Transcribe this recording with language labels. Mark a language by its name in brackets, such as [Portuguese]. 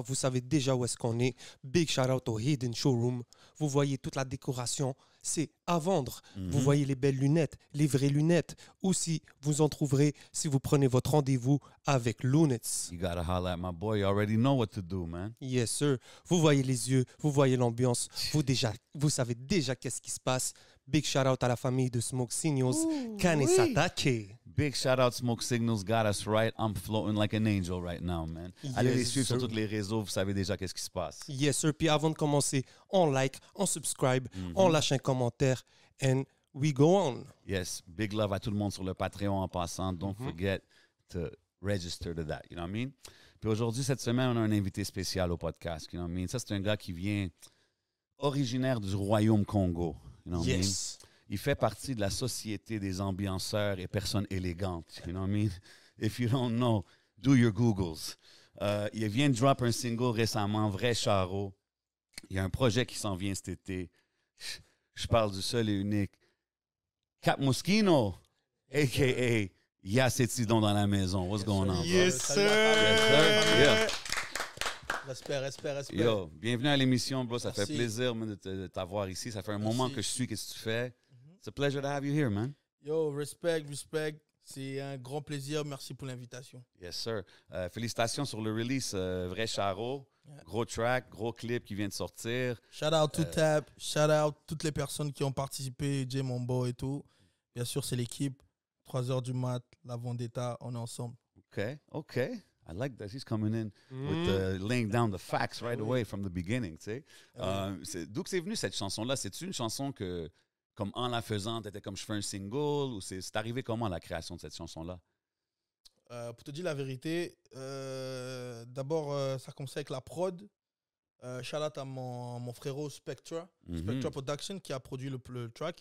[French] Vous savez déjà où est-ce qu'on est. [English] Big shout out [French] au Hidden Showroom. Vous voyez toute la décoration. C'est à vendre. Vous voyez les belles lunettes, les vraies lunettes. Aussi, vous en trouverez si vous prenez votre rendez-vous avec Lunets. [English] You gotta holler at my boy. You already know what to do, man. Yes, sir. [French] Vous voyez les yeux, vous voyez l'ambiance. Vous savez déjà qu'est-ce qui se passe. [English] Big shout out [French] à la famille de Smoke Signals. Kanesatake. [English] Big shout out Smoke Signals got us right. I'm floating like an angel right now, man. [French] Allez les [English] Yes, [French] suivre [English] sir. [French] sur tous les réseaux. Vous savez déjà qu'est-ce qui se passe. [English] Yes, sir. [French] Puis avant de commencer, on like, on subscribe, on lâche un commentaire, [English] and we go on. Yes. [French] Big love à tout le monde sur le Patreon en passant. [English] Don't forget to register to that. You know what I mean? [French] Puis aujourd'hui, cette semaine, on a un invité spécial au podcast. [English] You know what I mean? [French] Ça, c'est un gars qui vient originaire du Royaume Congo. [English] You know what I mean? Yes. [French] Il fait partie de la société des ambianceurs et personnes élégantes. [English] You know what I mean? If you don't know, do your Googles. [French] Il vient de drop un single récemment, Vrai Charo. Il y a un projet qui s'en vient cet été. Je parle du seul et unique Cap Moschino, a.k.a. Yacetidon dans la maison. [English] What's going on, bro? Yes, sir. Yes, sir. Yeah. Respect. [French] Yo, bienvenue à l'émission, bro. Ça Merci. fait plaisir man, de t'avoir ici. Ça fait un moment que je suis. Qu'est-ce que tu fais? [English] It's a pleasure to have you here, man. [French] Yo, respect. C'est un grand plaisir. Merci pour l'invitation. [English] Yes, sir. [French] Félicitations sur le release Vrai Charo. Gros track, gros clip qui vient de sortir. [English] Shout out to Tap. Shout out [French] toutes les personnes qui ont participé, Jay Mombo et tout. Bien sûr, c'est l'équipe. 3h du mat, la Vendetta, on est ensemble. OK. [English] I like that. He's coming in with laying down the facts right away from the beginning, [French] tu sais. D'où que c'est venu cette chanson-là? C'est-tu une chanson que, comme en la faisant, t'étais comme je fais un single ou c'est arrivé comment la création de cette chanson-là? Pour te dire la vérité, d'abord, ça a commencé avec la prod. [English] Shout out [French] à mon frérot Spectra, Spectra Production, qui a produit le track.